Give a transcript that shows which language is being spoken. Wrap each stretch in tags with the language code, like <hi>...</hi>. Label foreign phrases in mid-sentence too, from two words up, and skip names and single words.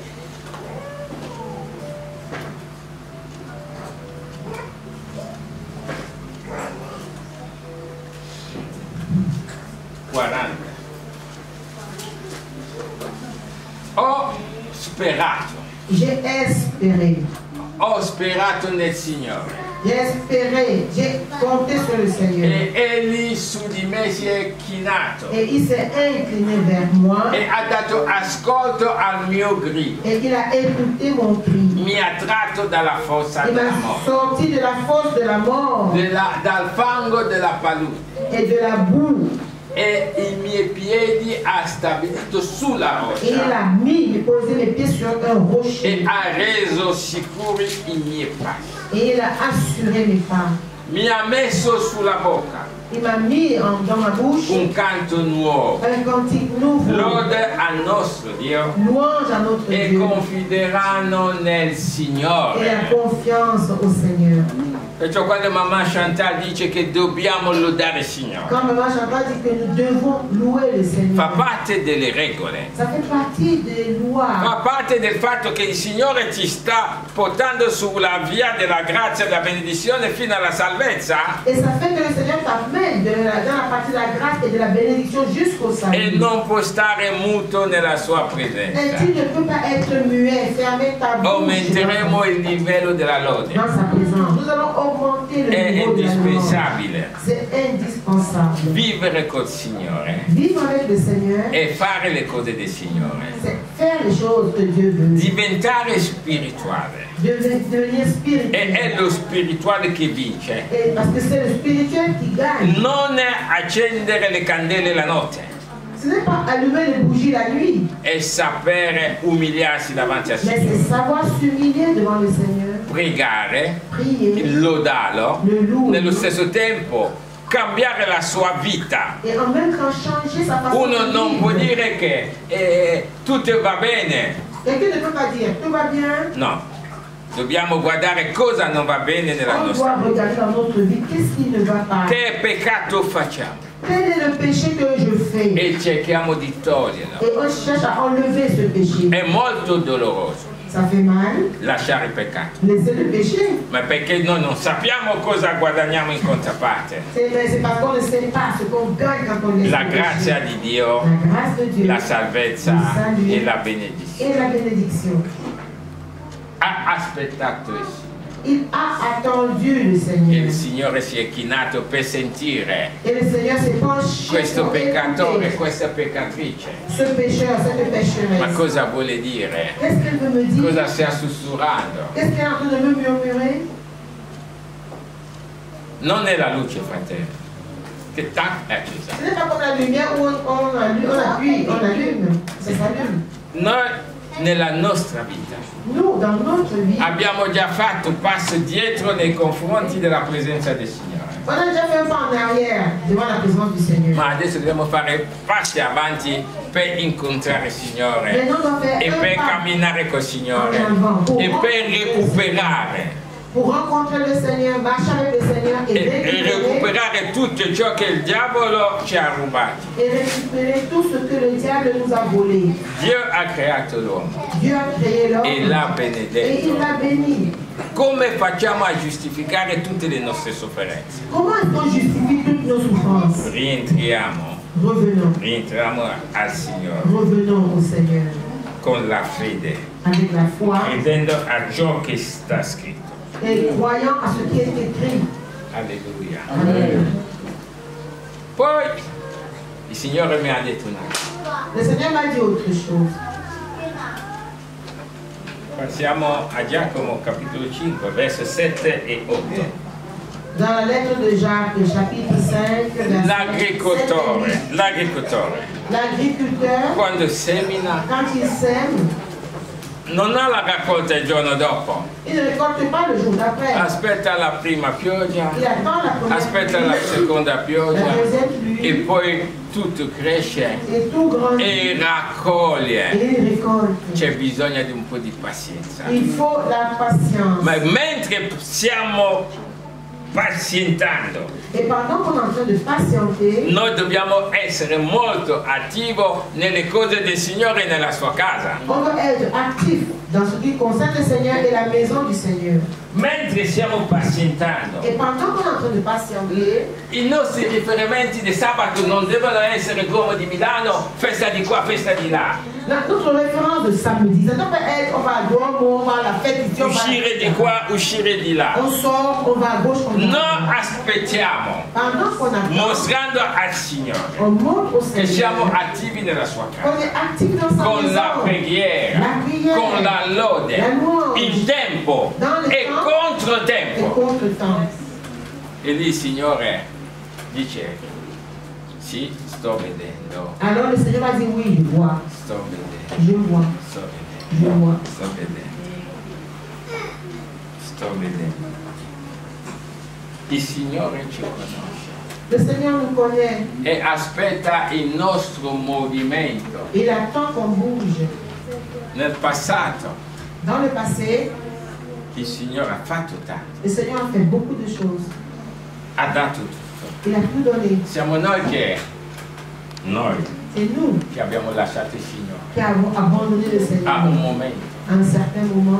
<it>Ho sperato.</it> <fr>J'ai espéré.</fr> <it>Ho sperato nel Signore.</it> <fr>J'ai espéré. J'ai compté sur le Seigneur.</fr> <it>E egli su di me si è chinato</it> <fr>Et il s'est incliné vers moi.</fr> <it>e ha dato ascolto al mio grido.</it> <fr>Et il a écouté mon cri.</fr> <it>Mi ha tratto dalla fossa</it> <fr>Il</fr> <it>della</it> <fr>m'a</fr> <it>morte,</it> <fr>sorti de la fosse de la mort</fr> <it>dal fango della palude,</it> <fr>et de la boue.</fr> <it>e i miei piedi ha stabilito sulla</it> <fr>Et il</fr> <it>roccia</it> <fr>a mis, il posé mes pieds sur un</fr> <it>e</it> <fr>rocher.</fr> <it>ha reso sicuri i miei passi.</it> <fr>Et il a assuré mes pas.</fr> <it>Mi ha messo sulla bocca</it> <fr>Il m'a mis dans ma bouche</fr> <it>un canto nuovo,</it> <fr>un cantique nouveau.</fr> <it>lode al nostro Dio,</it> <fr>Louange à notre</fr> <it>e</it> <fr>Dieu.</fr> <it>confideranno nel</it> <fr>Et la</fr> <it>Signore.</it> <fr>confiance au Seigneur.</fr> <it>Perciò quando mamma Chantal dice che dobbiamo lodare il Signore,</it> <fr>Quand Maman Chantal dit que nous devons louer le</fr> <it>fa</it> <fr>Seigneur,</fr> <it>parte delle regole,</it> <fr>ça fait partie des lois.</fr> <it>fa parte del fatto che il Signore ti sta portando sulla via della grazia e della benedizione fino alla salvezza,</it> <fr>Et ça fait que le Seigneur t'amène dans la partie de la grâce et de la bénédiction jusqu'au</fr> <it>e</it> <fr>salut.</fr> <it>non puoi stare muto nella sua</it> <fr>Et</fr> <it>presenza.</it> <fr>tu ne peux pas être muet, fermer ta bouche</fr> <it>Aumenteremo il livello della lode.</it> <fr>dans sa présence. Nous allons augmenter le</fr> <it>È</it> <fr>niveau de la louange.</fr> <it>indispensabile</it> <fr>C'est indispensable.</fr> <it>vivere col Signore</it> <fr>Vivre avec le Seigneur,</fr> <it>e fare le cose del Signore,</it> <fr>c'est faire les choses que Dieu veut.</fr> <it>diventare spirituale.</it> <fr>Devenir</fr> <it>E</it> <fr>spirituel.</fr> <it>è lo spirituale che vince.</it> <fr>Et parce que c'est le spirituel qui gagne.</fr> <it>Non accendere le candele la notte,</it> <fr>Ce n'est pas allumer les bougies la nuit,</fr> <it>è sapere umiliarsi davanti a</it> <fr>mais</fr> <it>Signore,</it> <fr>c'est savoir s'humilier devant le Seigneur,</fr> <it>pregare,</it> <fr>prier,</fr> <it>lodarlo,</it> <fr>le louer,</fr> <it>nello stesso tempo cambiare la sua vita.</it> <fr>et en même temps changer sa façon</fr> <it>Uno</it> <fr>de</fr> <it>non può</it> <fr>vivre.</fr> <it>dire che tutto va bene,</it> <fr>Quelqu'un ne peut pas dire tout va bien.</fr> <it>no, dobbiamo guardare cosa non va bene nella</it> <fr>On</fr> <it>nostra</it> <fr>doit regarder dans notre vie qu'est-ce qui ne va pas.</fr> <it>vita, che peccato facciamo</it> <fr>Quel est le péché que je fais?</fr> <it>e cerchiamo di toglierlo.</it> <fr>Et on cherche à enlever ce péché.</fr> <it>È molto doloroso,</it> <fr>Ça fait mal.</fr> <it>lasciare il peccato.</it> <fr>Laisser le péché.</fr> <it>Ma perché noi non sappiamo cosa guadagniamo in controparte.</it> <fr>C'est parce qu'on ne sait pas ce qu'on gagne quand on laisse</fr> <it>La</it> <fr>le péché.</fr> <it>grazia di Dio,</it> <fr>La grâce de Dieu.</fr> <it>la salvezza</it> <fr>Il salut</fr> <it>e la benedizione.</it> <fr>et la bénédiction.</fr> <it>Ha aspettato il Signore.</it> <fr>Il a attendu le</fr> <it>E</it> <fr>Seigneur.</fr> <it>il Signore si è chinato per sentire</it> <fr>Et le Seigneur s'est penché</fr> <it>questo</it> <fr>pour</fr> <it>peccatore,</it> <fr>écouter</fr> <it>questa peccatrice.</it> <fr>ce pécheur, cette</fr> <it>Ma</it> <fr>pécheresse.</fr> <it>cosa vuole dire?</it> <fr>Qu'est-ce qu'elle veut me dire?</fr> <it>Cosa stia sussurrando?</it> <fr>Qu'est-ce qu'elle est en train de me murmurer?</fr> <it>Non è la luce, fratello, che tac è accesa.</it> <fr>Ce n'est pas comme la lumière où on appuie, on allume, ça s'allume.</fr> <it>Noi nella nostra vita</it> <fr>Nous, dans notre vie,</fr> <it>abbiamo già fatto un passo dietro nei confronti della presenza del Signore.</it> <fr>on a déjà fait un pas en arrière devant la présence du Seigneur.</fr> <it>Ma adesso dobbiamo fare passi avanti per incontrare il Signore</it> <fr>Maintenant, on doit faire</fr> <it>e</it> <fr>un</fr> <it>per</it> <fr>pas</fr> <it>camminare col Signore e per recuperare</it> <fr>pour rencontrer le Seigneur, marcher avec le Seigneur</fr> <it>e recuperare tutto ciò che il diavolo ci ha rubato.</it> <fr>et récupérer tout ce que le diable nous a volé.</fr> <it>Dio ha creato l'uomo</it> <fr>Dieu a créé l'homme</fr> <it>e l'ha</it> <fr>et il</fr> <it>benedetto.</it> <fr>l'a béni.</fr> <it>Come facciamo a giustificare tutte le nostre sofferenze?</it> <fr>Comment est-ce qu'on justifie toutes nos souffrances?</fr> <it>Rientriamo al Signore</it> <fr>Revenons au Seigneur</fr> <it>con la fede,</it> <fr>avec la foi</fr> <it>credendo a ciò che sta scritto.</it> <fr>et croyant à ce qui est écrit.</fr> <it>Alleluia.</it> <fr>Amen.</fr> <it>Poi il Signore mi ha detto una cosa.</it> <fr>Le Seigneur m'a dit autre chose.</fr> <it>Passiamo a Giacomo capitolo 5, verso 7 e 8.</it> <fr>Dans la lettre de Jacques, chapitre 5, verset</fr> <it>L'agricoltore,</it> <fr>7 et 8, l'agriculteur,</fr> <it>quando semina,</it> <fr>quand il sème,</fr> <it>non ha la raccolta il giorno dopo.</it> <fr>il ne récolte pas le jour d'après.</fr> <it>Aspetta la prima pioggia,</it> <fr>Il attend la première</fr> <it>aspetta la</it> <fr>pluie,</fr> <it>seconda</it> <fr>la</fr> <it>pioggia</it> <fr>deuxième pluie,</fr> <it>e poi tutto cresce</it> <fr>et tout grandit,</fr> <it>e raccoglie.</it> <fr>et il récolte.</fr> <it>C'è bisogno di un po' di pazienza.</it> <fr>Il faut la patience.</fr> <it>Ma mentre stiamo pazientando,</it> <fr>Et pendant qu'on est en train de patienter,</fr> <it>noi dobbiamo essere molto attivi nelle cose del Signore e nella sua casa.</it> <fr>on doit être actif dans ce qui concerne le Seigneur et la maison du Seigneur.</fr> <it>Mentre stiamo pazientando,</it> <fr>Et pendant qu'on est en train de patienter,</fr> <it>i nostri riferimenti di sabato non devono essere Duomo di Milano, festa di qua, festa di là.</it> <fr>notre référence de samedi, ça doit pas être on va à Duomo, on va à la fête ici, on va</fr> <it>Uscire di qua, uscire di là.</it> <fr>on sort, on va à gauche, on va à</fr> <it>Non</it> <fr>droite.</fr> <it>aspettiamo,</it> <fr>Pendant qu'on attend,</fr> <it>mostrando al Signore</it> <fr>on montre au</fr> <it>che siamo</it> <fr>Seigneur</fr> <it>attivi nella sua</it> <fr>qu'on</fr> <it>casa.</it> <fr>est actif dans sa</fr> <it>Con la</it> <fr>maison.</fr> <it>preghiera,</it> <fr>La prière,</fr> <it>con la lode,</it> <fr>la louange,</fr> <it>in tempo</it> <fr>dans le</fr> <it>e</it> <fr>temps</fr> <it>contro</it> <fr>et</fr> <it>tempo.</it> <fr>contre temps.</fr> <it>E lì il Signore dice, sì, sto vedendo,</it> <fr>Alors le Seigneur va dire oui, je vois,</fr> <it>sto vedendo,</it> <fr>je vois,</fr> <it>sto</it> <fr>je</fr> <it>vedendo,</it> <fr>vois.</fr> <it>sto vedendo, sto vedendo. Il Signore ci conosce</it> <fr>Le Seigneur nous connaît.</fr> <it>e aspetta il nostro movimento.</it> <fr>Il attend qu'on bouge.</fr> <it>Nel passato</it> <fr>Dans le passé,</fr> <it>il Signore ha fatto tanto,</it> <fr>le Seigneur a fait beaucoup de choses.</fr> <it>ha dato tutto.</it> <fr>Il a tout donné.</fr> <it>Siamo noi che</it> <fr>C'est nous</fr> <it>abbiamo lasciato il Signore</it> <fr>qui avons abandonné le Seigneur</fr> <it>a un momento.</it> <fr>à un certain moment.</fr>